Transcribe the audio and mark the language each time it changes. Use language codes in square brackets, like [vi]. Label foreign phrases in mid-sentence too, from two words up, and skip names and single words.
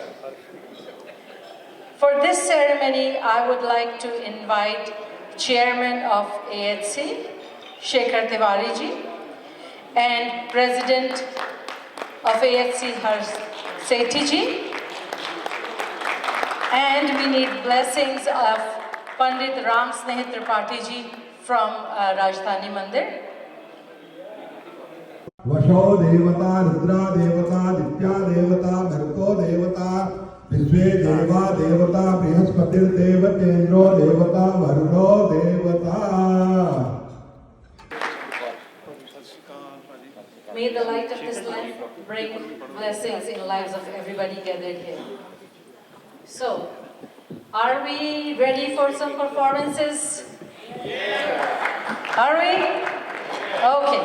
[en] For this ceremony, I would like to invite Chairman of AHC, Shekhar Tiwari ji, and President of AHC, Harsh Sethi ji. And we need blessings of Pandit Ram Sneh Tripathi ji from Rajdhani Mandir. [sa] Vasho Devata, Rudra Devata, Ditya Devata, Bharko Devata, Vishwe Deva Devata, Brihaspatir Devatendro Devata, Varno Devata. [en] May the light of this life bring blessings in the lives of everybody gathered here. So, are we ready for some performances? Yeah. Are we? Okay.